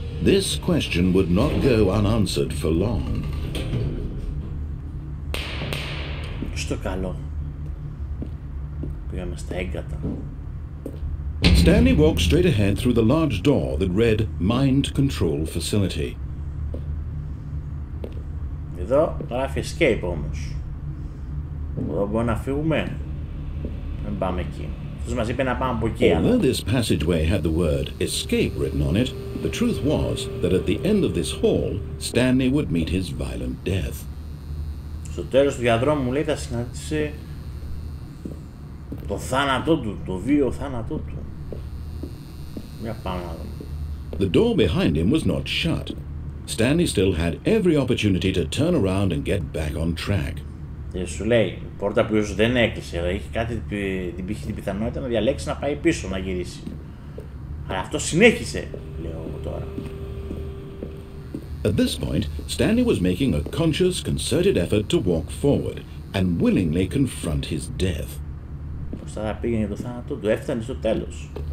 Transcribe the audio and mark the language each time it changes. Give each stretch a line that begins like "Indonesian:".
English: This question would not go unanswered for long.
Greek: Στο καλό. Πήγαμε στα έγκατα.
English: Stanley walked straight ahead through the large door that read Mind Control Facility.
Greek: Εδώ γράφει escape όμως. Εδώ μπορούμε να φύγουμε. Δεν πάμε εκεί. Αυτός μας είπε να πάμε από εκεί.
English: Although this passageway had the word escape written on it, the truth was that at the end of this hall, Stanley would meet his violent death.
Greek: Στο τέλος του διαδρόμου, λέει, θα συναντήσει το θάνατό του, το βίο θάνατό του. Για πάμε να δούμε.
English: The door behind him was not shut. Stanley still had every opportunity to turn around and get back on track.
Greek: Και σου λέει, η πόρτα που ίσως δεν έκλεισε, έχει κάτι, την πιθανότητα να διαλέξει να πάει πίσω, να γυρίσει. Αλλά αυτό συνέχισε, λέω τώρα.
English: At this point, Stanley was making a conscious, concerted effort to walk forward and willingly confront his death.
Greek: Πώς θα πήγαινε το θάνατο του, έφτανε στο τέλος.